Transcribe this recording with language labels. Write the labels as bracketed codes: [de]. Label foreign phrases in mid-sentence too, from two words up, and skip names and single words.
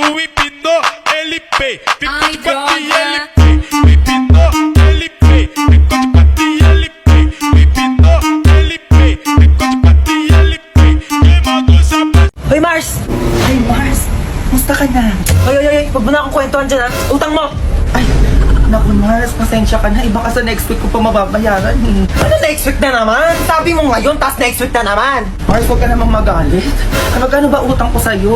[pt] empinou, ele pei, ficou de quatro e ele pei, empinou, ele pei, ficou de quatro e ele pei, empinou, ele pei, ficou de quatro e ele pei, quem mandou se apaixonar. [tl] Hoy Mars! Hey Mars! Musta ka na? Ay, huwag mo na akong kwentuhan dyan ha. Utang mo! Ay, Naku, Mars, pasensya ka na. Iba ka sa [en] next week [tl] ko pa mababayaran eh. Ano [en] next week [tl] na naman? Sabi mo ngayon, tas [en] next week [tl] na naman. Mars, huwag ka namang magalit. Magkano ba utang ko sa'yo?